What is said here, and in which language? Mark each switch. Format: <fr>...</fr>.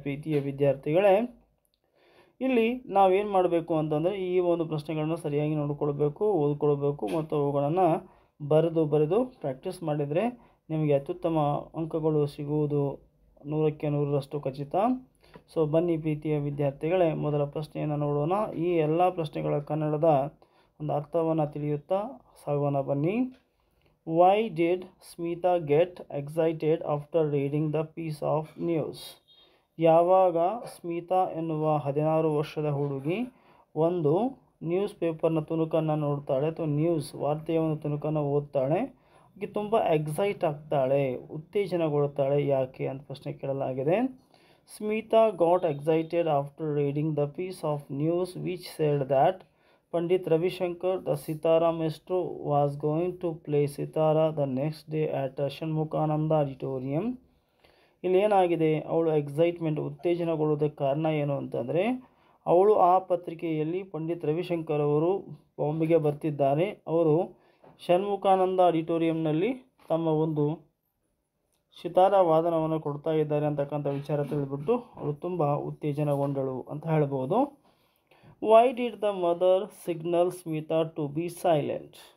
<kn>ಪ್ರೀತಿಯ ವಿದ್ಯಾರ್ಥಿಗಳೇ, ಇಲ್ಲಿ ನಾವೇನು ಮಾಡಬೇಕು ಅಂತಂದರೆ ಈ ಒಂದು ಪ್ರಶ್ನೆಗಳನ್ನು ಸರಿಯಾಗಿ ನೋಡಿಕೊಳ್ಬೇಕು, ಓದ್ಕೊಳ್ಬೇಕು ಮತ್ತು ಅವುಗಳನ್ನು ಬರೆದು ಪ್ರಾಕ್ಟೀಸ್ ಮಾಡಿದರೆ ನಿಮಗೆ ಅತ್ಯುತ್ತಮ ಅಂಕಗಳು ಸಿಗುವುದು 100ಕ್ಕೆ 100ರಷ್ಟು ಖಚಿತ. ಸೊ ಬನ್ನಿ ಪ್ರೀತಿಯ ವಿದ್ಯಾರ್ಥಿಗಳೇ, ಮೊದಲ ಪ್ರಶ್ನೆಯನ್ನು ನೋಡೋಣ. ಈ ಎಲ್ಲ ಪ್ರಶ್ನೆಗಳ ಕನ್ನಡದ ಒಂದು ಅರ್ಥವನ್ನು ತಿಳಿಯುತ್ತಾ ಸಾಗೋಣ ಬನ್ನಿ.</kn> <en>Why did Smita get excited after reading the piece of news?</en> <kn>ಯಾವಾಗ ಸ್ಮಿತಾ ಎನ್ನುವ 16 ವರ್ಷದ ಹುಡುಗಿ ಒಂದು ನ್ಯೂಸ್ ಪೇಪರ್ನ ತುಣುಕನ್ನು ನೋಡ್ತಾಳೆ ಅಥವಾ ನ್ಯೂಸ್ ವಾರ್ತೆಯ ಒಂದು ತುಣುಕನ್ನು ಓದ್ತಾಳೆ, ಆಕೆ ತುಂಬ ಎಕ್ಸೈಟ್ ಆಗ್ತಾಳೆ, ಉತ್ತೇಜನಗೊಳ್ತಾಳೆ, ಯಾಕೆ ಅಂತ ಪ್ರಶ್ನೆ ಕೇಳಲಾಗಿದೆ.</kn> <en>Smita got excited after reading the piece of news which said that Pandit Ravi Shankar, the Sitara maestro, was going to play Sitara the next day at Shanmukhananda Auditorium.</en> <kn>ಇಲ್ಲಿ ಏನಾಗಿದೆ, ಅವಳು ಎಕ್ಸೈಟ್ಮೆಂಟ್ ಉತ್ತೇಜನಗೊಳ್ಳೋದಕ್ಕೆ ಕಾರಣ ಏನು ಅಂತಂದರೆ, ಅವಳು ಆ ಪತ್ರಿಕೆಯಲ್ಲಿ ಪಂಡಿತ್ ರವಿಶಂಕರ್ ಅವರು ಬಾಂಬೆಗೆ ಬರ್ತಿದ್ದಾರೆ, ಅವರು ಷಣ್ಮುಖಾನಂದ ಆಡಿಟೋರಿಯಂನಲ್ಲಿ ತಮ್ಮ ಒಂದು ಸಿತಾರ ವಾದನವನ್ನು ಕೊಡ್ತಾ ಇದ್ದಾರೆ ಅಂತಕ್ಕಂಥ ವಿಚಾರ ತಿಳಿದ್ಬಿಟ್ಟು ಅವಳು ತುಂಬ ಉತ್ತೇಜನಗೊಂಡಳು ಅಂತ ಹೇಳ್ಬೋದು.</kn> <en>Why did the mother signal Smita to be silent?</en>